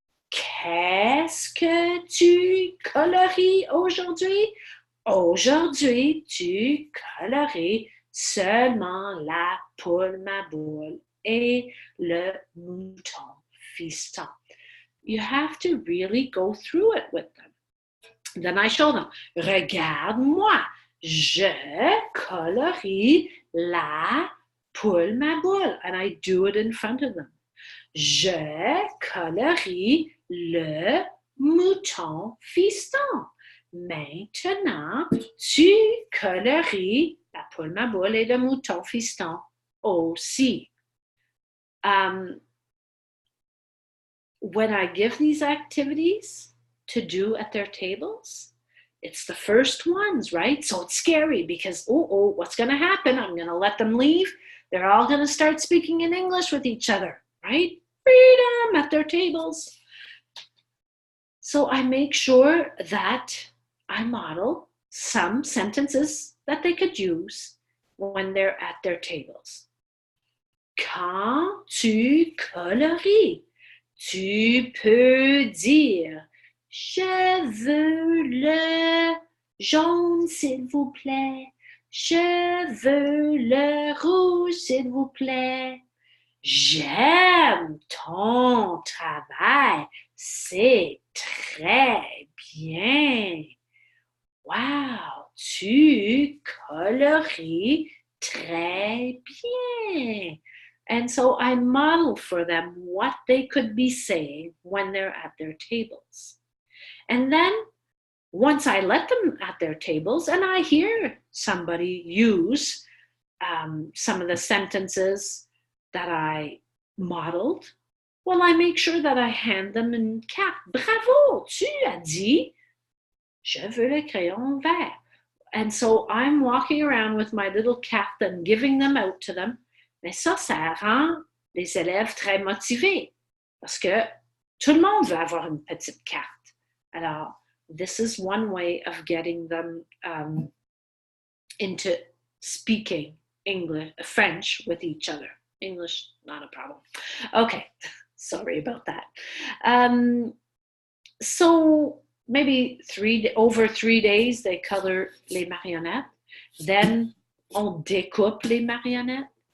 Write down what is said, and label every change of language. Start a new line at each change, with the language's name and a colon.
French: Qu'est-ce que tu coloris aujourd'hui? Aujourd'hui, tu coloris seulement la poule, ma boule et le mouton fiston.
English: You have to really go through it with them. Then I show them,
French: regarde-moi, je colorie la poule, ma boule.
English: And I do it in front of them.
French: Je colorie le mouton fiston. Maintenant, tu coloris la poule, ma boule et le mouton fiston aussi.
English: When I give these activities to do at their tables, it's the first ones, right? So it's scary because, what's going to happen? I'm going to let them leave. They're all going to start speaking in English with each other, right? Freedom at their tables. So I make sure that I model some sentences that they could use when they're at their tables.
French: Quand tu coloris, tu peux dire « Je veux le jaune, s'il vous plaît. Je veux le rouge, s'il vous plaît. J'aime ton travail. C'est très bien. Wow, tu coloris très bien.
English: And so I model for them what they could be saying when they're at their tables. And then once I let them at their tables and I hear somebody use some of the sentences that I modeled, well, I make sure that I hand them
French: une carte. Bravo, tu as dit, je veux le crayon vert.
English: And so I'm walking around with my little carte and giving them out to them.
French: Mais ça rend les élèves très motivés parce que tout le monde veut avoir une petite carte.
English: Alors, this is one way of getting them into speaking English, French with each other. English, not a problem. Okay, sorry about that. So maybe over 3 days, they color
French: les marionnettes.
English: Then
French: on découpe les marionnettes.